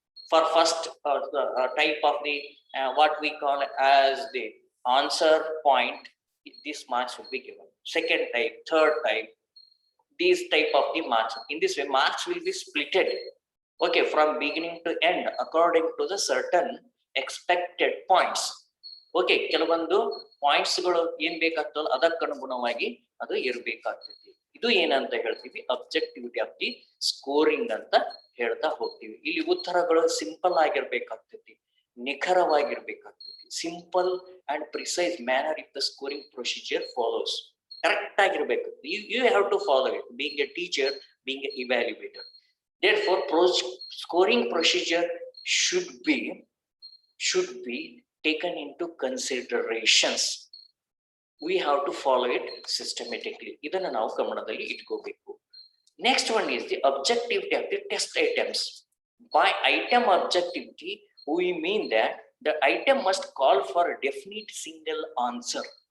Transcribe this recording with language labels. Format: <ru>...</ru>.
<en>For first type of the what we call as the answer point, this marks will be given. Second type, third type, these type of the marks. In this way, marks will be splitted, okay, from beginning to end according to the certain expected points.</en> <kn>Okay, ಕೆಲವೊಂದು points ಗಳು ಏನ್ ಬೇಕಾಗ್ತಲ್ಲ ಅದಕ್ಕನುಗುಣವಾಗಿ ಅದು ಇರ್ಬೇಕಾಗ್ತೈತಿ. ಇದು ಏನಂತ ಹೇಳ್ತೀವಿ,</kn> <en>objectivity of the scoring</en> <kn>ಅಂತ ಹೇಳ್ತಾ ಹೋಗ್ತೀವಿ. ಇಲ್ಲಿ ಉತ್ತರಗಳು simple ಆಗಿರ್ಬೇಕಾಗ್ತೈತಿ, ನಿಖರವಾಗಿರ್ಬೇಕಾಗ್ತೈತಿ.</kn> <en>Simple and precise manner if the scoring procedure follows.</en> <kn>Correct ಆಗಿರ್ಬೇಕು.</kn> <en>You have to follow it, being a teacher, being a evaluator. Therefore, scoring procedure should be taken into considerations. We have to follow it systematically.</en> <kn>ಇದನ್ನ ನಾವು ಗಮನದಲ್ಲಿ ಇಟ್ಕೋಬೇಕು.</kn> <en>Next one is the objectivity of the test items. By item objectivity, we mean that the item must call for a definite single answer.</en>